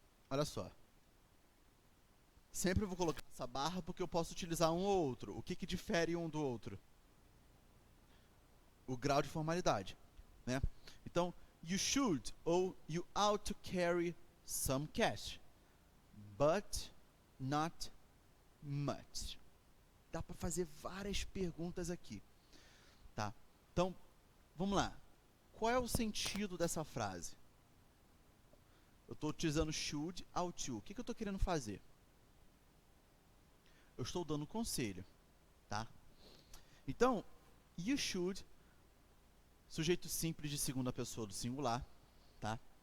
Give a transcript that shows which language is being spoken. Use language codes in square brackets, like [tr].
[pt] Olha só. Sempre vou colocar essa barra porque eu posso utilizar um ou outro. O que que difere um do outro? O grau de formalidade, né? [en] Então, you should ou you ought to carry some cash, but not much. [pt] Dá para fazer várias perguntas aqui, tá? Então, vamos lá. Qual é o sentido dessa frase? Eu estou utilizando should, ought to. O que eu estou querendo fazer? Eu estou dando conselho, tá? Então, you should, sujeito simples de segunda pessoa do singular, tá?